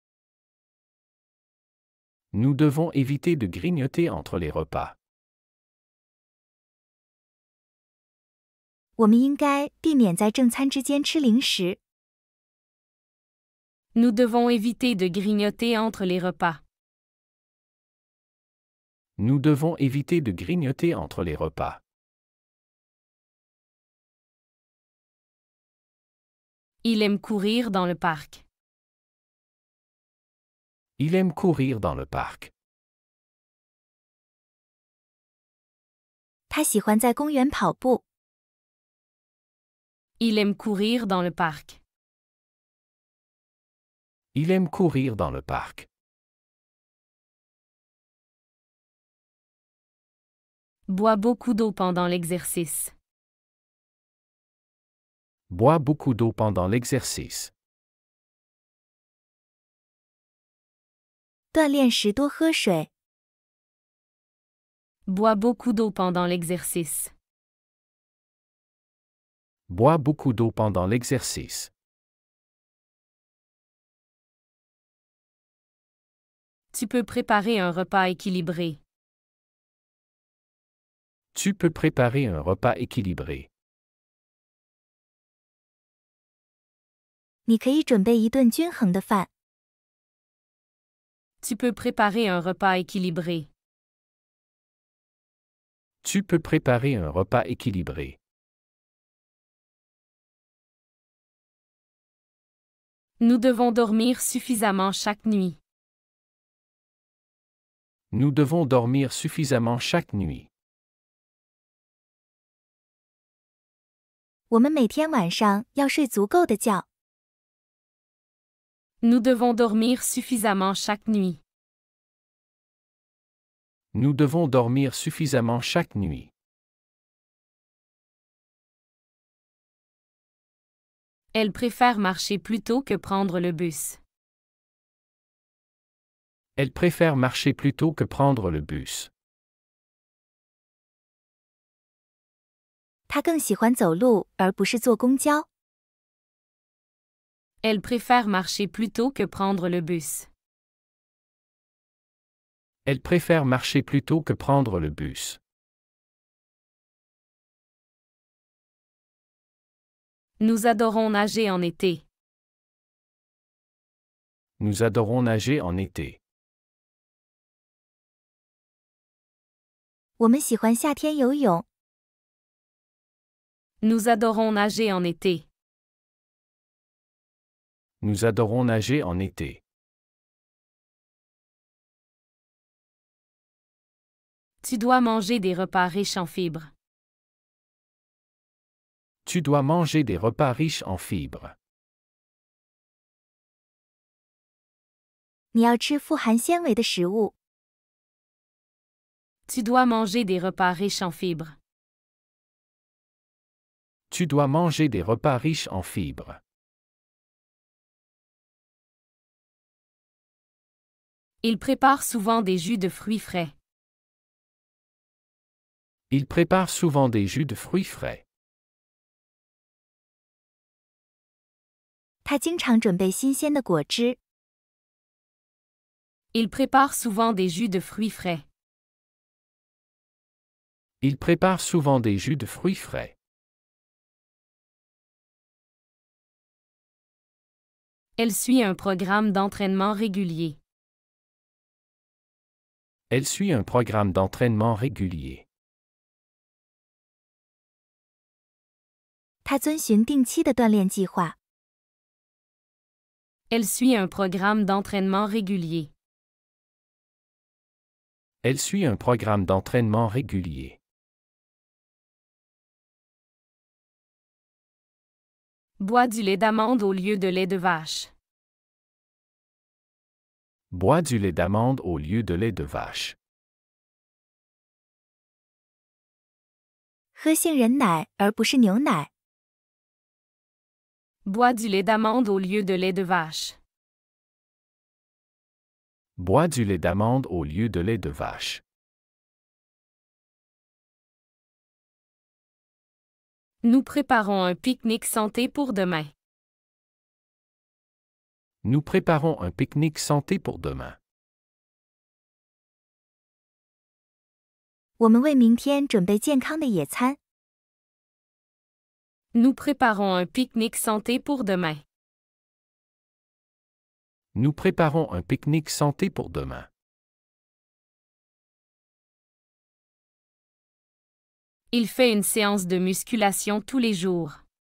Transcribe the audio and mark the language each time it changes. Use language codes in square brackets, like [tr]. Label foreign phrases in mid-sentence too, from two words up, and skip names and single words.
[fr] Nous devons éviter de grignoter entre les repas. [zh] 我们应该避免在正餐之间吃零食。 [fr] Nous devons éviter de grignoter entre les repas. Nous devons éviter de grignoter entre les repas. Il aime courir dans le parc. Il aime courir dans le parc. [zh] 她喜欢在公园跑步。 [fr] Il aime courir dans le parc. Il aime courir dans le parc. Bois beaucoup d'eau pendant l'exercice. Bois beaucoup d'eau pendant l'exercice. [zh] 锻炼时多喝水。 [fr] Bois beaucoup d'eau pendant l'exercice. Bois beaucoup d'eau pendant l'exercice. Tu peux préparer un repas équilibré. Tu peux préparer un repas équilibré. [zh] 你可以准备一顿均衡的饭。 [fr] Tu peux préparer un repas équilibré. Tu peux préparer un repas équilibré. Nous devons dormir suffisamment chaque nuit. Nous devons dormir suffisamment chaque nuit. [zh] 我们每天晚上要睡足够的觉。 [fr] Nous devons dormir suffisamment chaque nuit. Nous devons dormir suffisamment chaque nuit. Elle préfère marcher plutôt que prendre le bus. Elle préfère marcher plutôt que prendre le bus. [zh] 她更喜欢走路而不是坐公交。 [fr] Elle préfère marcher plutôt que prendre le bus. Elle préfère marcher plutôt que prendre le bus. Nous adorons nager en été. Nous adorons nager en été. [zh] 我们喜欢夏天游泳。 [fr] Nous adorons nager en été. Nous adorons nager en été. Tu dois manger des repas riches en fibres. Tu dois manger des repas riches en fibres. [zh] 你要吃富含纤维的食物。 [fr] Tu dois manger des repas riches en fibres. Tu dois manger des repas riches en fibres. Il prépare souvent des jus de fruits frais. Il prépare souvent des jus de fruits frais. [zh] 他经常准备新鲜的果汁。 [fr] Il prépare souvent des jus de fruits frais. Il prépare souvent des jus de fruits frais. Elle suit un programme d'entraînement régulier. Elle suit un programme d'entraînement régulier. [zh] 他遵循定期的锻炼计划。 [fr] Elle suit un programme d'entraînement régulier. Elle suit un programme d'entraînement régulier. Bois du lait d'amande au lieu de lait de vache. Bois du lait d'amande au lieu de lait de vache. [zh] 喝杏仁奶而不是牛奶。 [fr] Bois du lait d'amande au lieu de lait de vache. Bois du lait d'amande au lieu de lait de vache. Nous préparons un pique-nique santé pour demain. Nous préparons un pique-nique santé pour demain. [zh] 我们为明天准备健康的野餐。 [fr] Nous préparons un pique-nique santé pour demain. Nous préparons un pique-nique santé pour demain. Il fait une séance de musculation tous les jours.